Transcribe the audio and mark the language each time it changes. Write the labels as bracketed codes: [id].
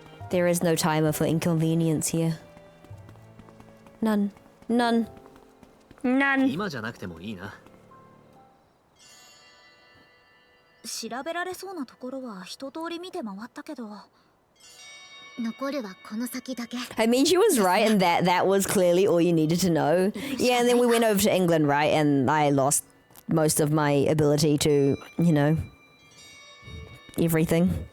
[en] There is no timer for inconvenience here. None. None. None. [ja] 今じゃなくてもいいな。調べられそうなところは一通り見て回ったけど、残るはこの先だけ。 [en] I mean, she was right in that was clearly all you needed to know. Yeah, and then we went over to England, right? And I lost most of my ability to, everything.